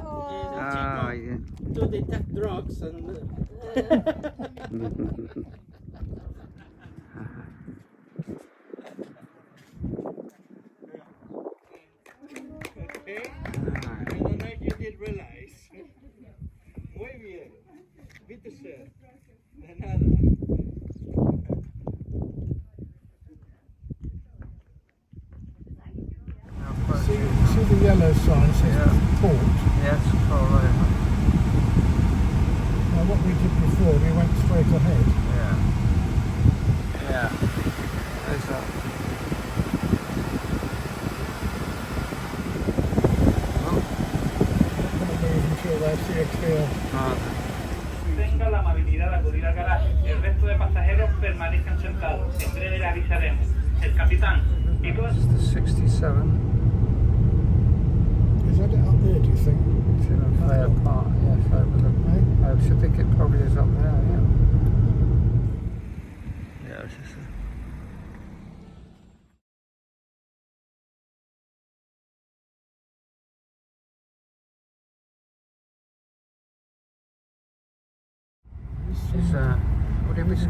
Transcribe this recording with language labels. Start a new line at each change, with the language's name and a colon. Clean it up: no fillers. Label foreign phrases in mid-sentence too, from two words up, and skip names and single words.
English: Ah, yeah. chico to detect drugs and. Okay. I don't know if you did realize.
Spanish: Muy bien.
German: Bitte schön.
Spanish: De nada.
English: See the yellow sign says port. Yes, correlated. Now what we did before, we went straight ahead. Yeah. Yeah. There's that. Until they see a clear.
Spanish: Tenga la amabilidad de acudir al garaje. El resto de pasajeros permanezcan sentados. En breve le avisaremos. El capitán, chicos.
English: It's the 67. Is that it up there, do you think? It's in a fair part, yes, over the. I should think it probably is up there, yeah. Yeah, it's just it's what did we say?